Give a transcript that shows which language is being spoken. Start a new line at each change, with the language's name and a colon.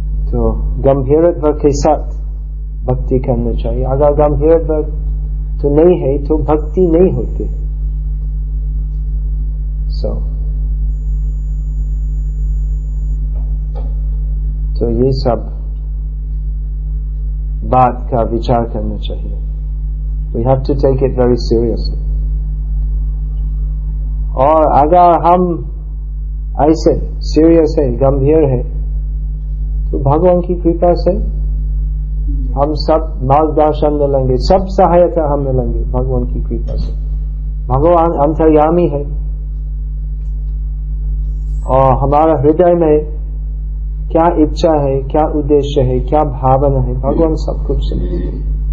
Hindi: तो गंभीरता के साथ भक्ति करना चाहिए, अगर गंभीरता तो नहीं है तो भक्ति नहीं होती। सो तो ये सब बात का विचार करना चाहिए।
English: We have to take it very seriously.
Hindi: और अगर हम ऐसे सीरियस है, गंभीर है, तो भगवान की कृपा से हम सब मार्गदर्शन मिलेंगे, सब सहायता हम मिलेंगे भगवान की कृपा से। भगवान अंतर्यामी है और हमारा हृदय में क्या इच्छा है, क्या उद्देश्य है, क्या भावना है, भगवान सब कुछ समझते हैं।